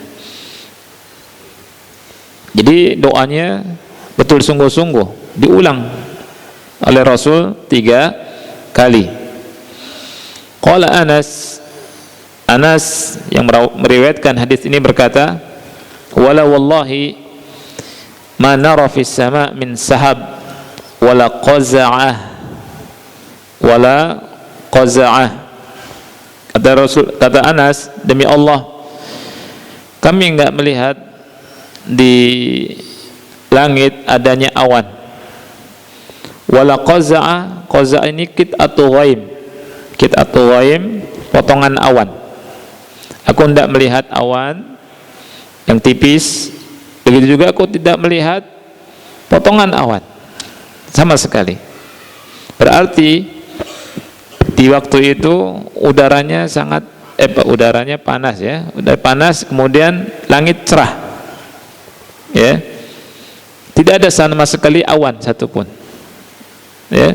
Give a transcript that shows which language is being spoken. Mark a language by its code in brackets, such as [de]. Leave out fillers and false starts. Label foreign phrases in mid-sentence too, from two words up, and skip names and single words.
[id] Jadi doanya betul sungguh-sungguh diulang oleh Rasul 3 kali. Qala Anas yang meriwayatkan hadis ini berkata, [ar] ولا والله ما نرى في السماء من سحاب ولا قزعة ولا قزعة wala qaza'ah. [id] Kata Anas, demi Allah kami enggak melihat di langit adanya awan. [ar] ولا قزعة، قزعة ini قطعة غيم. قطعة غيم, [id] potongan awan. Aku tidak melihat awan yang tipis, begitu juga aku tidak melihat potongan awan sama sekali. Berarti di waktu itu udaranya sangat udaranya panas ya, udah panas, kemudian langit cerah ya, tidak ada sama sekali awan satupun ya.